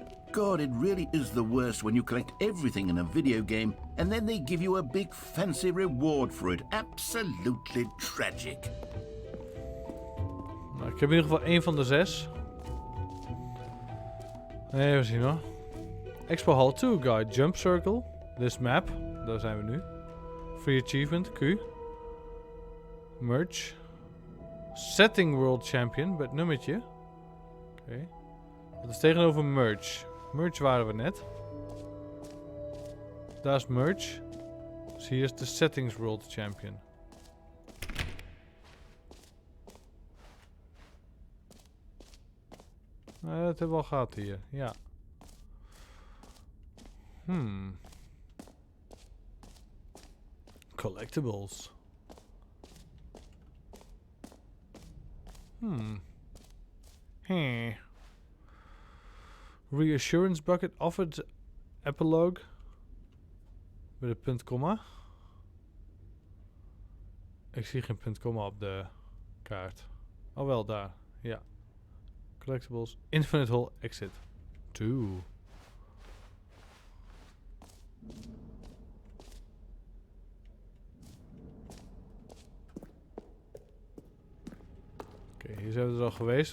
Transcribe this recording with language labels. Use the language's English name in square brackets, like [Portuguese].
[English] God, it really is the worst when you collect everything in a video game and then they give you a big fancy reward for it. Absolutely tragic. [Dutch] Nou, Ik heb in ieder geval 1 van de 6. Even zien hoor. Expo Hall 2 Guide. Jump Circle. [English] This map. [Dutch] Daar zijn we nu. Free Achievement. Q. Merge. Setting World Champion. Bij het nummertje. Oké. Dat is tegenover Merge. Merge waren we net. Daar is Merge. Dus hier is de Settings World Champion. Dat hebben we al gehad hier. Ja. Collectibles. [English] Reassurance bucket offered epilogue. [Dutch] Met een punt komma. Ik zie geen punt komma op de kaart. Oh wel, daar. Ja. Collectibles. Infinite Hole exit. 2. Oké, hier zijn we dus al geweest.